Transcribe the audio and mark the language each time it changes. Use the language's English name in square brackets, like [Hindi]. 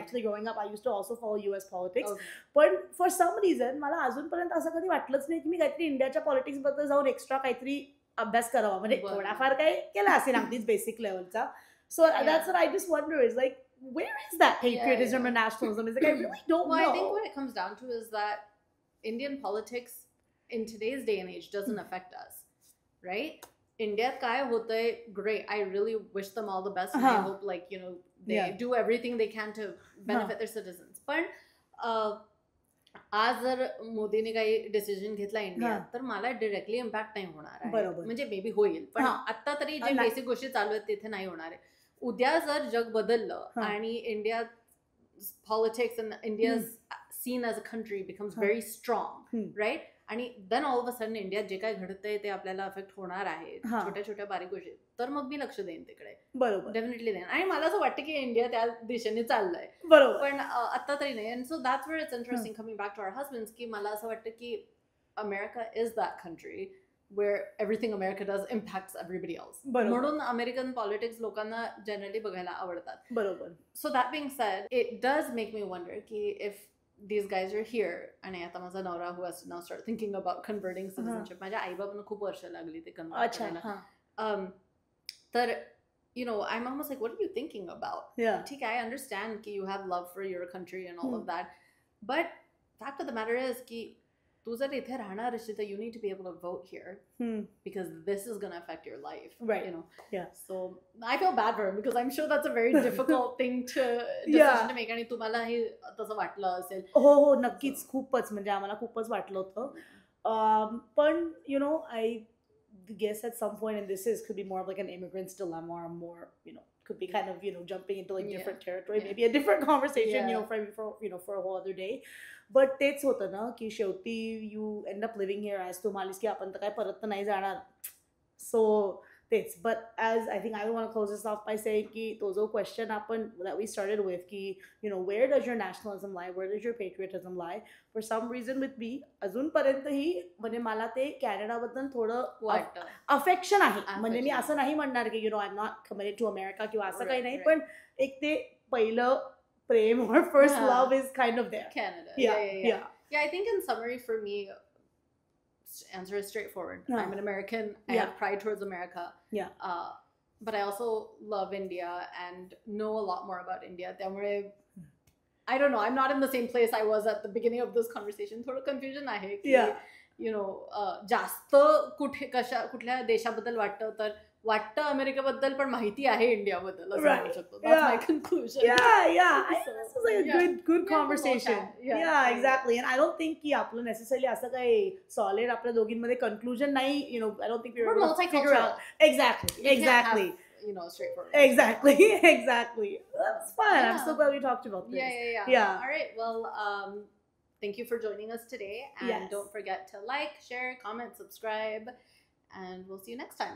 [English] Actually growing up I used to also follow US politics. Okay. [Marathi] पण for some reason मला अजूनपर्यंत असं कधी वाटलंच नाही की मी काहीतरी इंडियाच्या पॉलिटिक्स बद्दल जाऊन एक्स्ट्रा काहीतरी अभ्यास करावा. म्हणजे बरं. थोडाफार काही केला असेल अगदीच बेसिक लेवलचा. [English] So that's what I just wonder is like where is that patriotism yeah. and nationalism? Is like I really don't Well, know. I think what it comes down to is that Indian politics in today's day and age doesn't affect us, right? [Marathi] Indiaत काय होतंय, great. [English] I really wish them all the best, and I hope they Yeah. do everything they can to benefit their citizens. [Marathi] पण आज जर मोदीने काही decision घेतला इंडियात, तर मला डिरेक्टली इम्पॅक्ट नाही होणार आहे. बरोबर. म्हणजे मे बी होईल, पण आता तरी जे नाही. बेसिक गोष्टी चालू आहेत तिथे नाही होणार आहे. उद्या जर जग बदललं आणि [English] India politics and India's seen as a country becomes very strong, right? [Marathi] आणि [English] then all of a sudden [Marathi] इंडियात जे काय घडतंय ते आपल्याला अफेक्ट होणार आहे छोट्या छोट्या बारीक गोष्टी, तर मग मी लक्ष देईन तिकडे. बरोबर. डेफिनेटली देईन. आणि मला असं वाटतं की इंडिया त्या दिशेने चाललंय. बरोबर. पण आता तरी नाही. [English] and so that's where it's interesting coming back to our husbands [Marathi] की मला असं वाटतं की [English] America is that country where everything America does impacts everybody else. [Marathi] म्हणून अमेरिकन पॉलिटिक्स लोकांना जनरली बघायला आवडतात. बरोबर. [English] So that being said, it does make me wonder की if these guys are here, [Marathi] आणि आता माझा नवरा [English] who has to now start thinking about converting citizenship, [Marathi] माझ्या आई बाबांना खूप वर्ष लागली ते कन्वर्ट करायला. [English] तर I'm almost like, what are you thinking about? Yeah. [Marathi] ठीक आहे, [English] I understand की you have love for your country and all of that, but fact of the matter is की [Marathi] तू जर इथे राहणार असेल तर [English] you need to be able to vote here because this is going to affect your life, right? Yeah. So I feel bad for him because I'm sure that's a very difficult thing to decision to make. [Marathi] आणि तुम्हाला हे तसं वाटलं असेल. हो नक्कीच, खूपच म्हणजे आम्हाला खूपच वाटलं होतं. [English] पण I guess at some point, and this could be more of like an immigrant's dilemma or more could be kind of jumping into like different territory, maybe a different conversation, for a whole other day. [Marathi] But तेच होतं ना की शेवटी [English] you end up living here as [Marathi] तू म्हणालीस की आपण तर काय परत तर नाही जाणार. [English] So तेच. But as I think I want to close this off by saying की तो जो question आपण दॅट वी स्टार्टेड विथ की where does your nationalism lie, where does your patriotism lie, for some reason with me अजूनपर्यंतही म्हणजे [Marathi] मला ते कॅनडाबद्दल थोडं affection आहे. म्हणजे मी असं नाही म्हणणार की [English] I am not committed to America [Marathi] किंवा असं काही नाही, पण एक ते पहिलं prem or first love is kind of there. [English] Canada. Yeah. Yeah, I think in summary for me, answer is straightforward. No. I'm an American. I Yeah. have pride towards America. Yeah. But I also love India and know a lot more about India. त्यामुळे I don't know. I'm not in the same place I was at the beginning of this conversation. [Marathi] थोडं confusion आहे की [English] Yeah. [Marathi] जास्त कुठल्या देशाबद्दल वाटतं अमेरिकेबद्दल पण माहिती आहे इंडियाबद्दल असं [English] Right. [Marathi] म्हणू शकतो. That's my [English] Yeah. conclusion. Yeah. I So, think this is like a yeah. good Yeah, conversation. yeah. Yeah, exactly. And I don't think [Marathi] की आपलं necessarily असं काही solid आपल्या दोघींमध्ये conclusion नाही. [English] I don't think we were We're able to figure multicultural. out. Exactly. You can't have, straightforward. Exactly. That's fun. I'm Yeah. so glad we talked about this. Yeah. Yeah. All right. Well, thank you for joining us today. And Yes. don't forget to like, share, comment, subscribe. And we'll see you next time.